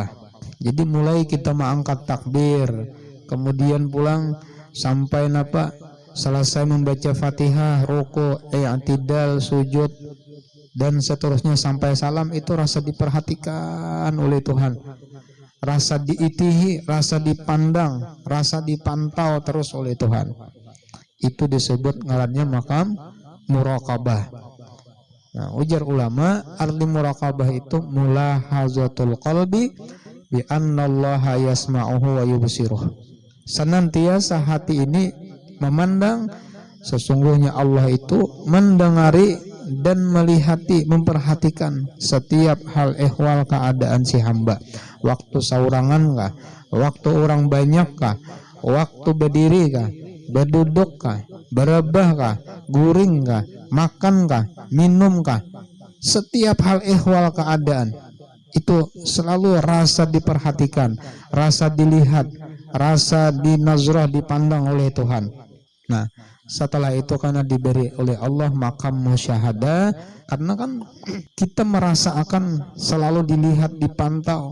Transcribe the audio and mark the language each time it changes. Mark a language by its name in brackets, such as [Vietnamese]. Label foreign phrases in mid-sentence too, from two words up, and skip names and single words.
[Indonesian] Jadi mulai kita mengangkat takbir, kemudian pulang sampai selesai membaca Fatihah, ruku', i'tidal, sujud, dan seterusnya sampai salam, itu rasa diperhatikan oleh Tuhan, rasa diitihi, rasa dipandang, rasa dipantau terus oleh Tuhan. Itu disebut ngarannya makam muraqabah. Nah, ujar ulama, arti muraqabah itu [Arabic] ملاحظة القلب بأن الله يسمعه ويبصره. [Indonesian] Senantiasa hati ini memandang sesungguhnya Allah itu mendengari dan melihati, memperhatikan setiap hal ehwal keadaan si hamba. Waktu saurangan kah, waktu orang banyak kah, waktu berdiri kah, berduduk kah, berebah kah, guring kah, makan kah, minum kah, setiap hal ehwal keadaan itu selalu rasa diperhatikan, rasa dilihat, rasa dinazrah, dipandang oleh Tuhan. Nah, setelah itu karena diberi oleh Allah makam musyahadah, karena kan kita merasa akan selalu dilihat, dipantau.